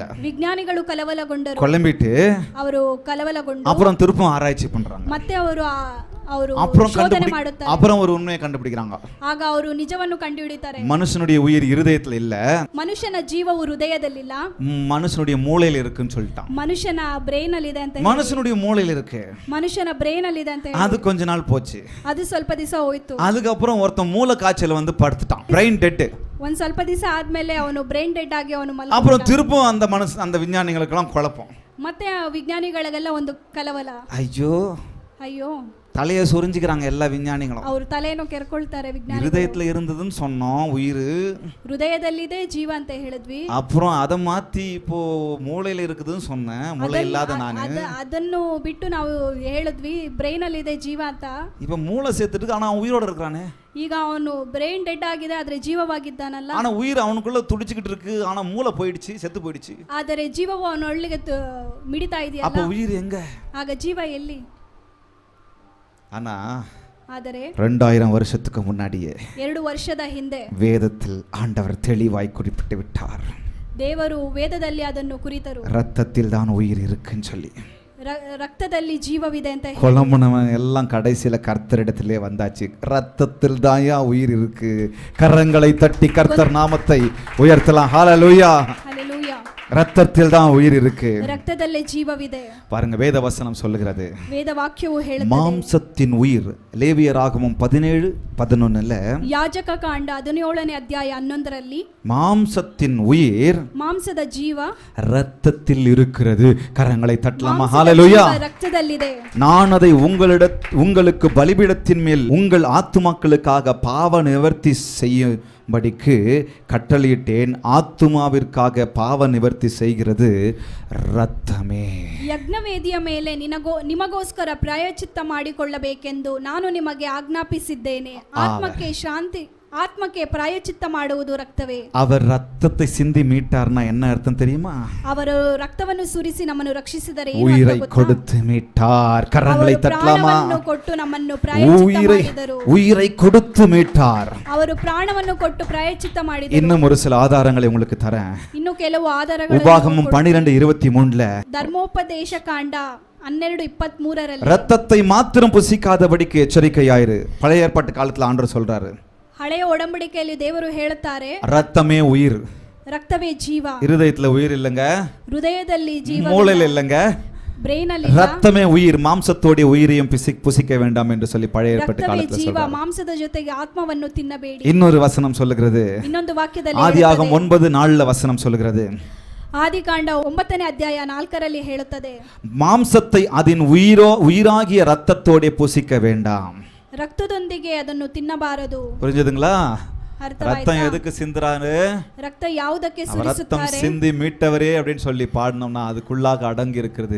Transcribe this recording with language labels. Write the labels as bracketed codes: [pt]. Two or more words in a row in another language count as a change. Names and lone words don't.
[kn] ವಿಜ್ಞಾನಿಗಳು ಕಲವಲಗೊಂಡರು. [ta] குழம்பிட்டு [kn] ಅವರು ಕಲವಲಗೊಂಡು [ta] அப்புறம் திருப்பம் ஆராய்ச்சி பண்றாங்க. [kn] ಮತ್ತೆ ಅವರು ಶೋಧನೆ ಮಾಡುತ್ತಾರೆ. [ta] அப்புறம் ஒரு உண்மையை கண்டுபிடிக்கிறாங்க. [kn] ಆಗ ಅವರು ನಿಜವನ್ನು ಕಂಡುಹಿಡಿತಾರೆ. [ta] மனுஷனுடைய உயிர் இருதயத்துல இல்ல, [kn] ಮನುಷ್ಯನ ಜೀವವು ಹೃದಯದಲ್ಲಿಲ್ಲ, [ta] மனுஷனுடைய மூளையில இருக்குன்னு சொல்லிட்டான். [kn] ಮನುಷ್ಯನ ಬ್ರೈನ್ ಅಲ್ಲಿ ಇದೆ ಅಂತ. [ta] மனுஷனுடைய மூளையில இருக்கு, [kn] ಮನುಷ್ಯನ ಬ್ರೈನ್ ಅಲ್ಲಿ ಇದೆ ಅಂತ. [ta] அது கொஞ்ச நாள் போச்சு. [kn] ಅದು ಸ್ವಲ್ಪ ದಿವಸ ಹೋಯ್ತು. [ta] அதுக்கப்புறம் ஒருத்தன் மூளை காய்ச்சல் வந்து படுத்துட்டான், [en] brain dead. [kn] ಒಂದ್ ಸ್ವಲ್ಪ ದಿವಸ ಆದ್ಮೇಲೆ ಅವನು [en] brain dead [kn] ಆಗಿ ಅವನು [ta] அப்புறம் திருப்பும் அந்த விஞ்ஞானிகளுக்கெல்லாம் குழப்பம். [kn] ಮತ್ತೆ ಆ ವಿಜ್ಞಾನಿಗಳಿಗೆಲ್ಲ ಒಂದು ಕಲವಲ. ಅಯ್ಯೋ [ta] தலையை சொரிஞ்சுக்கிறாங்க எல்லா விஞ்ஞானிகளும். [kn] ಅವರು ತಲೆಯನ್ನು ಕೆರ್ಕೊಳ್ತಾರೆ ವಿಜ್ಞಾನಿಗಳು. [ta] ಹೃದಯத்துல இருந்ததுன்னு சொன்னோம் உயிர், [kn] ಹೃದಯದಲ್ಲಿದೆ ಜೀವ ಅಂತ ಹೇಳಿದ್ವಿ. [ta] அப்புறம் அதை மாத்தி இப்போ மூளையில இருக்குதுன்னு சொன்னேன், மூளை இல்லாத ನಾನು. [kn] ಅದನ್ನು ಬಿಟ್ಟು ನಾವು ಹೇಳಿದ್ವಿ ಬ್ರೈನ್ ಅಲ್ಲಿ ಇದೆ ಜೀವ ಅಂತ. [ta] இப்போ மூளை சேர்த்துட்டு ஆனா உயிரோட இருக்கிறானே. [kn] ಈಗ ಅವನು [en] brain dead [kn] ಆಗಿದೆ, ಆದ್ರೆ ಜೀವವಾಗಿದ್ದಾನಲ್ಲ. [ta] ஆனா உயிர் அவனுக்குள்ள துடிச்சிட்டு இருக்கு, ஆனா மூளை போயிடுச்சு, செத்து போயிடுச்சு. [kn] ಆದರೆ ಜೀವವು ಅವನ ಒಳ್ಳೆಗೆ ಮಿಡಿತಾ ಇದೆಯಲ್ಲ. [ta] அப்ப உயிர் எங்க? [kn] ಆಗ ಜೀವ ಎಲ್ಲಿ? [ta] ஆனா [kn] ಆದರೆ [ta] 2000 வருஷத்துக்கு முன்னாடியே [kn] 2 ವರ್ಷದ ಹಿಂದೆ [ta] வேதத்தில் ஆண்டவர் தெளிவாய் குறிப்பிட்டு விட்டார். [kn] ದೇವರು ವೇದದಲ್ಲಿ ಅದನ್ನು ಕುರಿತರು. [ta] ரத்தத்தில் தான் உயிர் இருக்குன்னு சொல்லி. [kn] ರಕ್ತದಲ್ಲಿ ಜೀವವಿದೆ ಅಂತ ಹೇಳಿ [ta] கொலமுனவன் எல்லாம் கடைசியில கர்த்தரிடத்திலே வந்தாச்சு. ரத்தத்தில் தான்யா உயிர் இருக்கு. கரங்களை தட்டி கர்த்தர் நாமத்தை உயர்த்தலாம். ஹalleluya. ஹalleluya. ரத்தத்தில் தான் உயிர் இருக்கு. [kn] ರಕ್ತದಲ್ಲೇ ಜೀವವಿದೆ. [ta] பாருங்க, வேத வசனம் சொல்லுகிறது, [kn] ವೇದ ವಾಕ್ಯವು ಹೇಳುತ್ತದೆ, [ta] மாம்சத்தின் உயிர். லேவியராகமம் 17:11 [kn] ಯಾಜಕ ಕಾಂಡ 17ನೇ ಅಧ್ಯಾಯ 11ರಲ್ಲಿ [ta] மாம்சத்தின் உயிர் [kn] ಮಾಂಸದ ಜೀವ [ta] ரத்தத்தில் இருக்கிறது. கரங்களை தட்டலாமா? ஹalleluya. [kn] ರಕ್ತದಲ್ಲಿದೆ. [ta] நான் அதை உங்களுக்கு பலிபீடத்தின் மேல் உங்கள் ஆத்துமாக்களுக்காக பாவ நிவர்த்தி செய்யும்படிக்கு கட்டளையிட்டேன். ஆத்துமாவிற்காக பாவ நிவர்த்தி செய்கிறது ரத்தமே. [kn] ಯಜ್ಞವೇದಿಯ ಮೇಲೆ ನಿಮಗೋಸ್ಕರ ಪ್ರಾಯಶ್ಚಿತ್ತ ಮಾಡಿಕೊಳ್ಳಬೇಕೆಂದು ನಾನು ನಿಮಗೆ ಆಜ್ಞಾಪಿಸಿದ್ದೇನೆ. ಆತ್ಮಕ್ಕೆ ಪ್ರಾಯಶ್ಚಿತ್ತ ಮಾಡುವುದು ರಕ್ತವೇ. [ta] அவர் ரத்தத்தை சிந்தி மீட்டார்னா என்ன அர்த்தம் தெரியுமா? [kn] ಅವರು ರಕ್ತವನ್ನು ಸುರಿಸಿ ನಮ್ಮನ್ನು ರಕ್ಷಿಸಿದರೆ [ta] உயிரை கொடுத்து மீட்டார். கரங்களை தட்டலாமா? [kn] ಕೊಟ್ಟು ನಮ್ಮನ್ನು ಪ್ರಾಯಶ್ಚಿತ್ತ ಮಾಡಿದರು. [ta] உயிரை கொடுத்து மீட்டார். [kn] ಅವರು ಪ್ರಾಣವನ್ನು ಕೊಟ್ಟು ಪ್ರಾಯಶ್ಚಿತ್ತ ಮಾಡಿದರು. [ta] இன்னும் ஒரு சில ஆதாரங்களை உங்களுக்கு தரேன். [kn] ಇನ್ನು ಕೆಲವು ಆಧಾರಗಳು [ta] உபாகமம் 12:23 [kn] ಧರ್ಮೋಪದೇಶ ಕಾಂಡ 12:23 [ta] ரத்தத்தை மாத்திரம் புசிக்காதபடிக்கு எச்சரிக்கையாயிரு. பழைய ஏற்பாட்டு காலத்துல ஆண்டவர் சொல்றாரு, [kn] ಹಳೆಯ ಒಡಂಬಡಿಕೆಯಲ್ಲಿ ದೇವರು ಹೇಳುತ್ತಾರೆ, [ta] ரத்தமே உயிர். [kn] ರಕ್ತವೇ ಜೀವ. [ta] இருதயத்துல உயிர் இல்லங்க, [kn] ಹೃದಯದಲ್ಲಿ ಜೀವ, [ta] மூளையில இல்லங்க, [kn] ಬ್ರೈನ್ ಅಲ್ಲಿ. [ta] ரத்தமே உயிர். மாம்சத்தோட உயிரையும் புசிக்க வேண்டாம் என்று சொல்லி பழைய ஏற்பாட்டு காலத்துல [kn] ಜೀವ, [ta] சொல்றாரு. [kn] ಮಾಂಸದ ಜೊತೆಗೆ ಆತ್ಮವನ್ನು ತಿನ್ನಬೇಡಿ. [ta] இன்னொரு வசனம் சொல்லுகிறது, [kn] ಇನ್ನೊಂದು ವಾಕ್ಯದಲ್ಲಿ [ta] ஆதியாகமம் 9:4 வசனம் சொல்லுகிறது, [kn] ಆದಿಕಾಂಡ 9ನೇ ಅಧ್ಯಾಯ 4ರಲ್ಲಿ ಹೇಳುತ್ತದೆ, [ta] மாம்சத்தை அதன் உயிராகிய ரத்தத்தோட புசிக்க வேண்டாம். [kn] ರಕ್ತದೊಂದಿಗೆ ಅದನ್ನು ತಿನ್ನಬಾರದು. [ta] புரிஞ்சதுங்களா? [kn] ಅರ್ಥವಾಯ್ತಾ? [ta] ரத்தம் எதுக்கு சிந்துறாரு? [kn] ರಕ್ತ ಯಾವುದಕ್ಕೆ [ta] ரத்தம் [kn] ಸುರಿಸುತ್ತಾರೆ? [ta] சிந்தி மீட்டவரே அப்படின்னு சொல்லி பாடினோம்னா அதுக்குள்ளாக அடங்கி இருக்கிறது.